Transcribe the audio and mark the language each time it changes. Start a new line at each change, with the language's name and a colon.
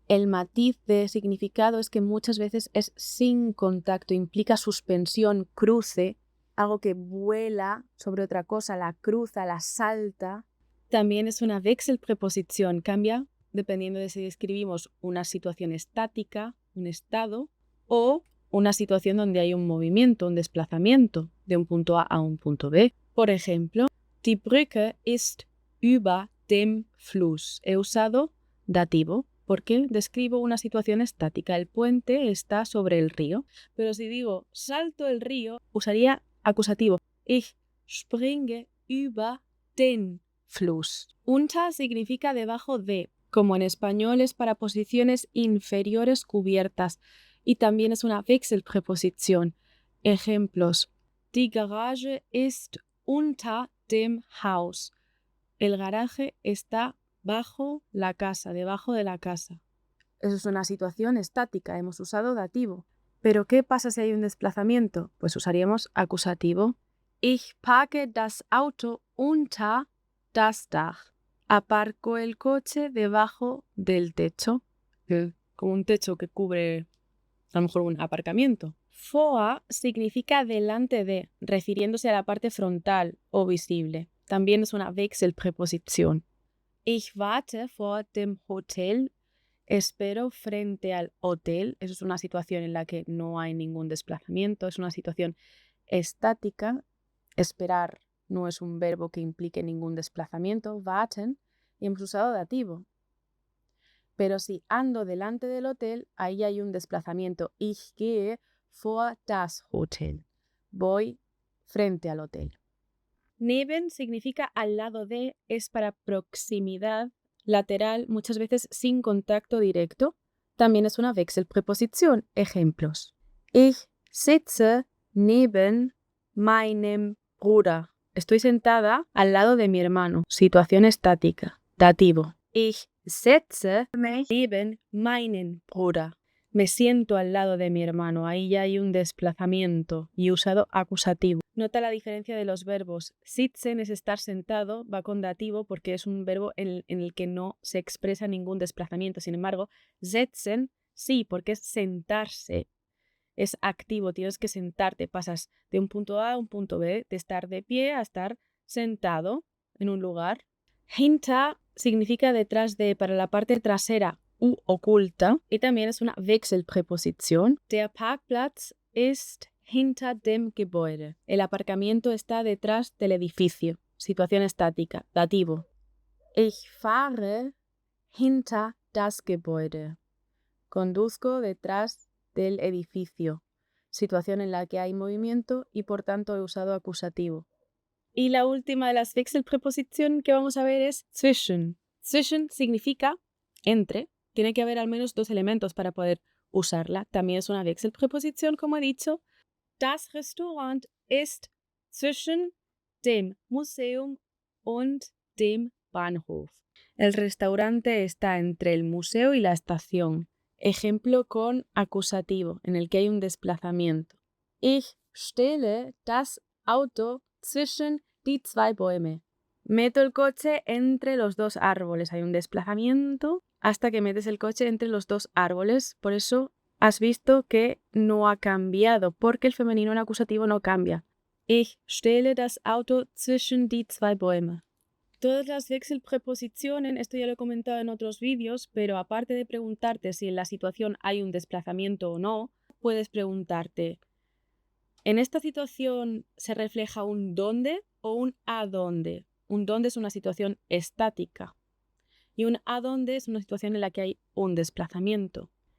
Spanish: El matiz de significado es que muchas veces es sin contacto, implica suspensión, cruce, algo que vuela sobre otra cosa, la cruza, la salta. También es una Wechselpräposition, cambia dependiendo de si describimos una situación estática, un estado, o una situación donde hay un movimiento, un desplazamiento de un punto A a un punto B. Por ejemplo,
German: die Brücke ist über dem Fluss.
Spanish: He usado dativo porque describo una situación estática. El puente está sobre el río. Pero si digo salto el río, usaría acusativo.
German: Ich springe über den Fluss.
Spanish: Unter significa debajo de, como en español es para posiciones inferiores cubiertas y también es una Wechselpräposition.
German: Ejemplos: Die Garage ist unter dem Haus.
Spanish: El garaje está bajo la casa, debajo de la casa. Eso es una situación estática, hemos usado dativo. Pero ¿qué pasa si hay un desplazamiento? Pues usaríamos acusativo.
German: Ich parke das Auto unter das Dach.
Spanish: Aparco el coche debajo del techo. Como un techo que cubre a lo mejor un aparcamiento. Vor significa delante de, refiriéndose a la parte frontal o visible. También es una Wechselpräposition.
German: Ich warte vor dem Hotel.
Spanish: Espero frente al hotel. Eso es una situación en la que no hay ningún desplazamiento. Es una situación estática. Esperar no es un verbo que implique ningún desplazamiento. Warten. Y hemos usado dativo. Pero si ando delante del hotel, ahí hay un desplazamiento.
German: Ich gehe vor das Hotel.
Spanish: Voy frente al hotel. Neben significa al lado de, es para proximidad, lateral, muchas veces sin contacto directo. También es una Wechselpräposition.
German: Ejemplos: Ich sitze neben meinem Bruder.
Spanish: Estoy sentada al lado de mi hermano. Situación estática. Dativo.
German: Ich setze mich neben meinen Bruder.
Spanish: Me siento al lado de mi hermano. Ahí ya hay un desplazamiento y usado acusativo. Nota la diferencia de los verbos. Sitzen es estar sentado, va con dativo porque es un verbo en el que no se expresa ningún desplazamiento. Sin embargo, setzen sí, porque es sentarse. Es activo, tienes que sentarte. Pasas de un punto A a un punto B, de estar de pie a estar sentado en un lugar. Hinter significa detrás de, para la parte trasera u oculta, y también es una Wechselpräposition.
German: Der Parkplatz ist hinter dem Gebäude.
Spanish: El aparcamiento está detrás del edificio. Situación estática. Dativo.
German: Ich fahre hinter das Gebäude.
Spanish: Conduzco detrás del edificio. Situación en la que hay movimiento y por tanto he usado acusativo. Y la última de las Wechselpräpositionen que vamos a ver es zwischen. Zwischen significa entre. Tiene que haber al menos dos elementos para poder usarla. También es una Wechselpräposition, como he dicho.
German: Das Restaurant ist zwischen dem Museum und dem Bahnhof.
Spanish: El restaurante está entre el museo y la estación. Ejemplo con acusativo, en el que hay un desplazamiento.
German: Ich stelle das Auto zwischen die zwei Bäume.
Spanish: Meto el coche entre los dos árboles. Hay un desplazamiento hasta que metes el coche entre los dos árboles. Por eso has visto que no ha cambiado, porque el femenino en acusativo no cambia.
German: Ich stelle das Auto zwischen die zwei Bäume.
Spanish: Todas las Wechselpräpositionen, esto ya lo he comentado en otros vídeos, pero aparte de preguntarte si en la situación hay un desplazamiento o no, puedes preguntarte: ¿en esta situación se refleja un dónde o un a dónde? Un dónde es una situación estática y un a dónde es una situación en la que hay un desplazamiento.